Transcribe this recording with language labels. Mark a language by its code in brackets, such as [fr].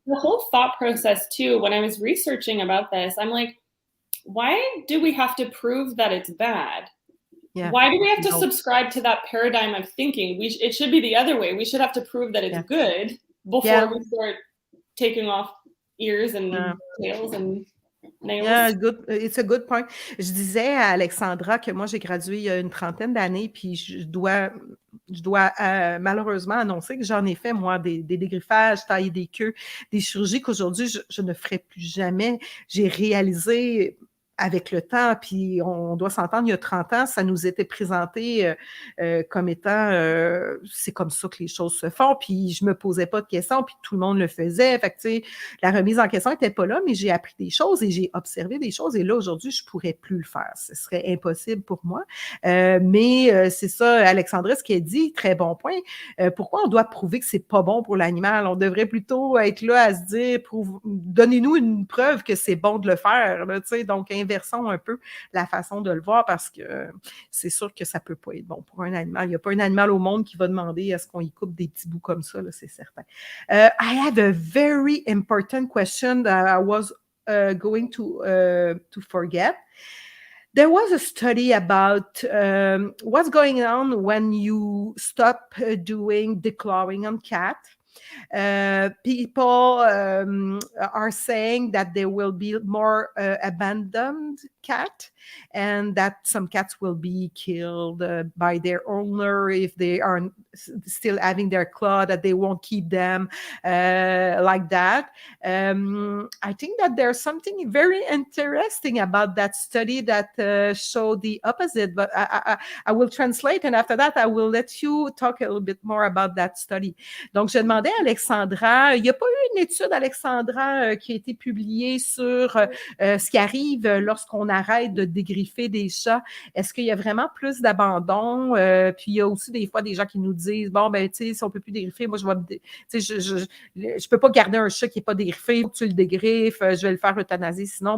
[en] the whole thought process too, when I was researching about this, I'm like, why do we have to prove that it's bad? Yeah, Why do we have to no, subscribe to that paradigm of thinking? It should be the other way. We should have to prove that it's yeah, good before yeah. we start taking off ears Yeah. and tails and Yeah, nails. good. It's a good point. [fr] Je disais à Alexandra que moi, j'ai gradué il y a une trentaine d'années, puis je dois malheureusement annoncer que j'en ai fait, moi, des dégriffages, tailler des queues, des chirurgies qu'aujourd'hui, je ne ferai plus jamais. J'ai réalisé avec le temps, puis on doit s'entendre, il y a 30 ans, ça nous était présenté comme étant, c'est comme ça que les choses se font, puis je me posais pas de questions, puis tout le monde le faisait. Fait que, tu sais, la remise en question n'était pas là, mais j'ai appris des choses et j'ai observé des choses. Et là, aujourd'hui, je ne pourrais plus le faire. Ce serait impossible pour moi. Mais c'est ça, Alexandra, ce qu'elle dit, très bon point. Pourquoi on doit prouver que c'est pas bon pour l'animal? On devrait plutôt être là à se dire, donnez-nous une preuve que c'est bon de le faire. Là, donc, inversons un peu la façon de le voir, parce que c'est sûr que ça peut pas être bon pour un animal. Il n'y a pas un animal au monde qui va demander à ce qu'on y coupe des petits bouts comme ça, là, c'est certain. [en] I have a very important question that I was going to forget. There was a study about what's going on when you stop doing declawing on cat. People are saying that there will be more abandoned cat, and that some cats will be killed by their owner if they are still having their claw, that they won't keep them like that. I think that there's something very interesting about that study that showed the opposite, but I will translate, and after that, I will let you talk a little bit more about that study. [fr] Donc, je demandais à Alexandra, il n'y a pas eu une étude, Alexandra, qui a été publiée sur ce qui arrive lorsqu'on arrête de dégriffer des chats. Est-ce qu'il y a vraiment plus d'abandon? Puis il y a aussi des fois des gens qui nous disent, bon, ben, tu sais, si on ne peut plus dégriffer, moi, je peux pas garder un chat qui n'est pas dégriffé, il faut que tu le dégriffes, je vais le faire euthanasier sinon.